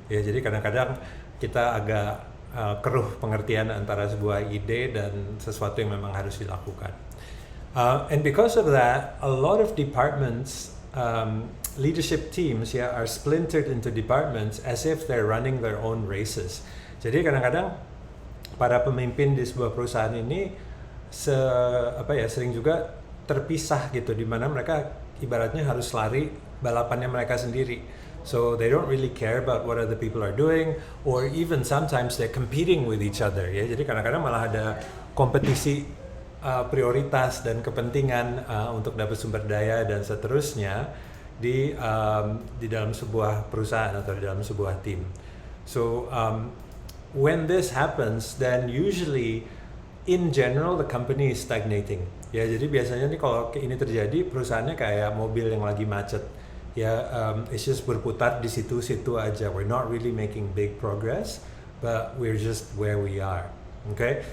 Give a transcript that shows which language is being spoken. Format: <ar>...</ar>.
<id>Ya, jadi kadang-kadang kita agak keruh pengertian antara sebuah ide dan sesuatu yang memang harus dilakukan.</id> <en>And because of that, a lot of departments, leadership teams are splintered into departments as if they're running their own races.</en> <id>Jadi kadang-kadang para pemimpin di sebuah perusahaan ini sering juga terpisah gitu, di mana mereka ibaratnya harus lari balapannya mereka sendiri.</id> <en>So they don't really care about what other people are doing, or even sometimes they're competing with each other ya.</en> <id>Jadi kadang-kadang malah ada kompetisi prioritas dan kepentingan untuk dapat sumber daya dan seterusnya di dalam sebuah perusahaan atau di dalam sebuah tim.</id> <en>So when this happens, then usually in general the company is stagnating.</en> <id>Ya, jadi biasanya nih kalau ini terjadi, perusahaannya kayak mobil yang lagi macet.</id> <en>Ya, it's just</en> <id>berputar di situ-situ aja.</id> <en>We're not really making big progress, but we're just where we are. Okay?</en>